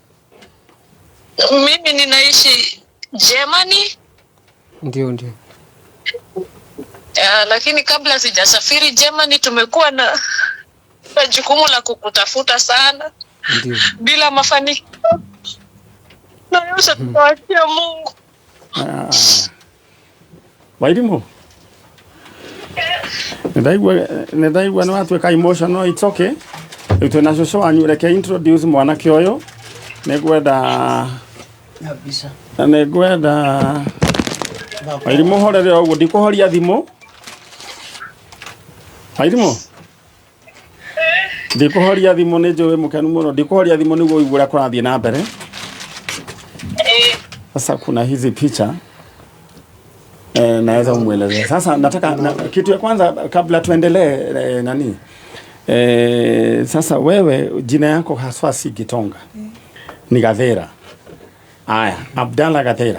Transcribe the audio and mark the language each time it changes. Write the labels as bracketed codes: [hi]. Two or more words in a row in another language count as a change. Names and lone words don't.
[sw] Mimi ninaishi Germany. Ndio. Lakini kabla sijasafiri Germany tumekuwa na jukumu la kukutafuta sana. Ndio. Bila mafanikio. Na yote tunaachia Mungu. [ki] Wairimu. Nĩndaigua nĩ watuĩka emotional, [en] it's okay. [ki] Twĩna cũcũ wanyu reke introduce mwanake ũyũ. Nĩngwenda Wairimu horere ũguo ndikũhoria thimũ. Wairimu ndikũhoria thimũ nĩ njũĩ mũkenu mũno. Ndikũhoria thimũ nĩguo ũigue ũrĩa kũrathiĩ na mbere. [sw] Sasa kuna hizi picha naweza umwelezea. Sasa nataka kitu ya kwanza kabla tuendelee sasa wewe jina yako haswa si Gitonga. Ni Gathera. Aya, Abdalla Gathera.